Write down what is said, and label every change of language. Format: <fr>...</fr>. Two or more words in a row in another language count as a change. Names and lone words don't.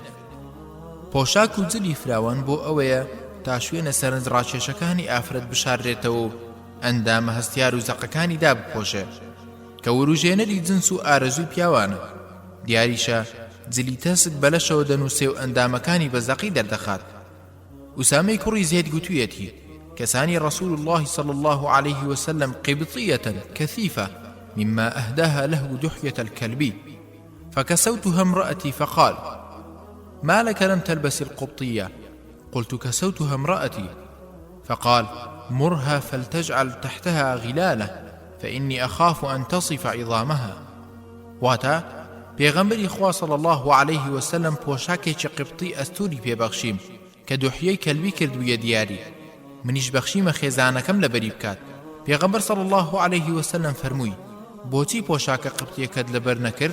<ckb>پۆشاک و جلی فراوان بۆ ئەوەیە تا شوێنە سەرنج ڕاکێشەکانی ئافرەت بشاردرێتەوە و ئەندامە هەستیار و زەقەکانی دابپۆشێ کە وروژێنەری جنس و ئارەزوی پیاوانە. دیاریشە جلی تەسک بەلەشەوە دەنووسێ و ئەندامەکانی بە زەقی دەردەخات. ئوسامەی کوڕی زێد گوتوویەتی</ckb> <ar>كساني رسول الله صلى الله عليه وسلم قبطية كثيفة مما أهداها له دحية الكلبي، فكسوتها امرأتي فقال: ما لك لم تلبس القبطية؟ قلت: كسوتها امرأتي. فقال: مرها فلتجعل تحتها غلالة فإني أخاف أن تصف عظامها.</ar> <ckb>واتا پێغەمبەری خوا</ckb> <ar>صلی الله عليه وسلم</ar> <ckb>پۆشاکێکی قبطی ئەستوری پێبەخشیم کە دحیەی کەلبی کردوویە دیاری، منیش بەخشیمە خێزانەکەم لەبەری بکات. پێغەمبەر</ckb> <ar>صلی الله عليه وسلم</ar> <ckb>فەرمووی: بۆچی پۆشاکە قبطیەکەت لەبەر نەکرد؟</ckb>